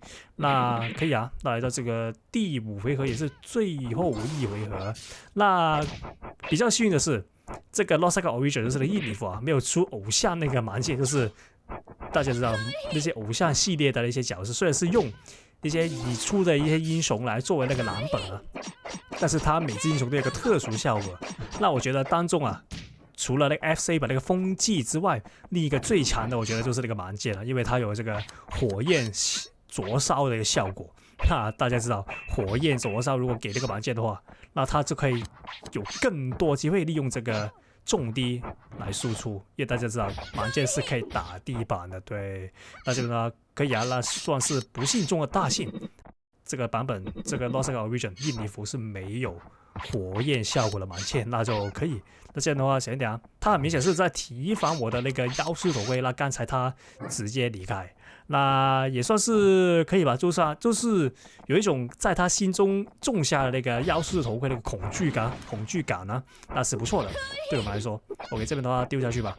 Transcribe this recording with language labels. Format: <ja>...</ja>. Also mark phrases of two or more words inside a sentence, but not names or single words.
<zh>那可以啊，那來到這個第5回合也是最後1回合，那比較幸運的是，這個 Lord Saga Origin 就是那個印尼服啊，沒有出偶像那個盲劍，就是。大家知道那些偶像系列的一些角色，雖然是用一些已出的一些英雄來作為那個藍本啊，但是他每隻英雄都有一個特殊效果。那我覺得當中啊，除了那個 FC 把那個風技之外，另一個最強的我覺得就是那個盲劍了，因為它有這個火焰灼燒的一個效果。那大家知道火焰灼燒如果給這個盲劍的話，那它就可以有更多機會利用這個。重低來輸出，因為大家知道盲劍是可以打地板的，對，那這個呢可以啊，那算是不幸中的大幸。這個版本這個 Lord Saga Origin 印尼服是沒有火焰效果的盲劍，那就可以。那這樣的話，想一點啊，他很明顯是在提防我的那個妖術頭盔，那剛才他直接離開。那也算是可以吧，就是有一種在他心中種下的那個妖術頭盔的恐懼感呢，那是不錯的，對我們來說。OK， 這邊的話丟下去吧。</zh>